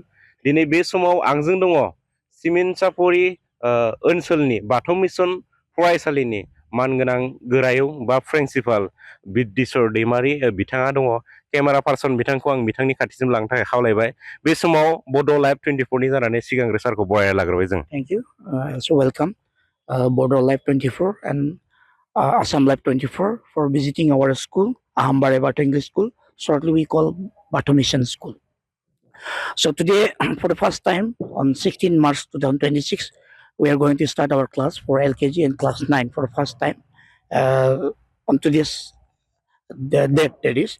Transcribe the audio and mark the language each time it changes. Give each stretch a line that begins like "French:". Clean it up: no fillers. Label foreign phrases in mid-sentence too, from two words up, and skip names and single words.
Bodo: दिनै बे समाव आंजों दङ सिमेन्ट ओनसोलनि बाथौ मिसन फरायसालिनि मानगोनां गोरायुं बा प्रिन्सिपाल बिद्दिसर दैमारि बिथाङा दङ। केमेरा पार्सन बिथांखौ आं बिथांनि खाथिसिम लांनो थाखाय खावलायबाय। बे समाव बड' लाइभ 24 नि जानानै सिगांग्रो सारखौ बरायना लाग्रोबाय जों।
English: Thank you. So welcome Bodo Live 24 and Assam Live 24 for visiting our school, Ahambare Bato English School. Shortly we call Bato Mission School. So today, for the first time on 16 March 2026, we are going to start our class for LKG and class 9 for the first time on today's date, that is.